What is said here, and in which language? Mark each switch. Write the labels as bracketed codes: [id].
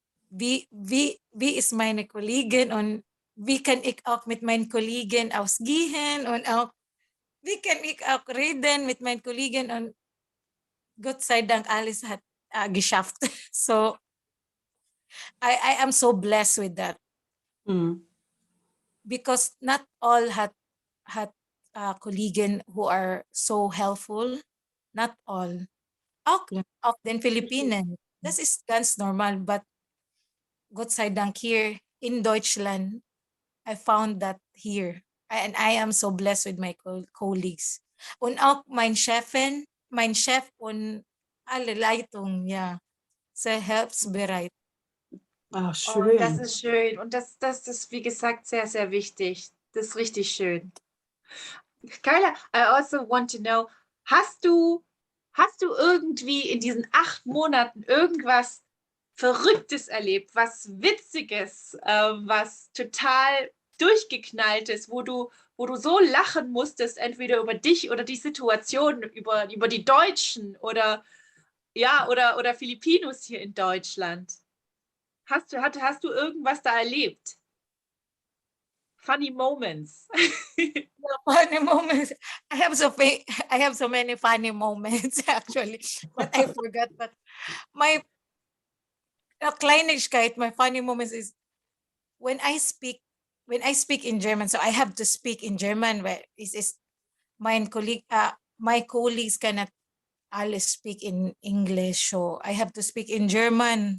[de] Wie ist meine Kollegin und wie kann ich auch mit meinen Kollegen ausgehen und auch wie kann ich auch reden mit meinen Kollegen und Gott sei Dank alles hat geschafft. [en] So I am so blessed with that because not all had Kollegen who are so helpful. Not all. [de] Auch den Philippinen. Das ist ganz normal, but Gott sei Dank hier in Deutschland, [en] I found that here. And I am so blessed with my colleagues. [de] Und auch mein Chef und alle Leitung, ja, sehr hilfsbereit. Ach, schön. Oh, das ist schön. Und das ist, wie gesagt, sehr, sehr wichtig. Das ist richtig schön. Carla, [en] I also want to know, [de] hast du irgendwie in diesen 8 Monaten irgendwas Verrücktes erlebt, was Witziges, was total durchgeknalltes, wo du so lachen musstest, entweder über dich oder die Situation, über die Deutschen oder Filipinos hier in Deutschland? Hast du irgendwas da erlebt? [en] Funny moments. Funny moments. I have so many funny moments actually, but I forgot. But my Kleinigkeit, my funny moments is when I speak in German. So I have to speak in German. Where is my colleagues cannot all speak in English, so I have to speak in German.